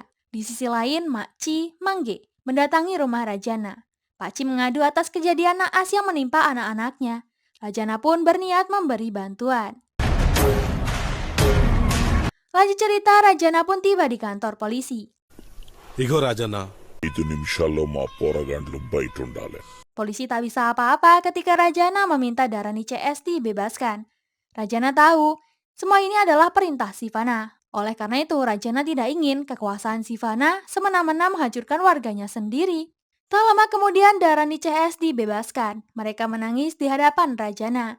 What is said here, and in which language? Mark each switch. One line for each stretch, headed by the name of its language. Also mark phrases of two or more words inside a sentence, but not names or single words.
Indonesian: Di sisi lain, Makci, Mangge mendatangi rumah Rajana. Pakci mengadu atas kejadian naas yang menimpa anak-anaknya. Rajana pun berniat memberi bantuan. Lanjut cerita, Rajana pun tiba di kantor polisi.
Telugu: ఇగో రాజన్న 5 నిమిషాల్లో మా పోరగాండ్లు బయట ఉండాలి.
Indonesian: Polisi tak bisa apa-apa ketika Rajana meminta Dharani CS dibebaskan. Rajana tahu, semua ini adalah perintah Sivana. Oleh karena itu, Rajana tidak ingin kekuasaan Sivana semena-mena menghancurkan warganya sendiri. Tak lama kemudian Dharani CS dibebaskan. Mereka menangis di hadapan Rajana.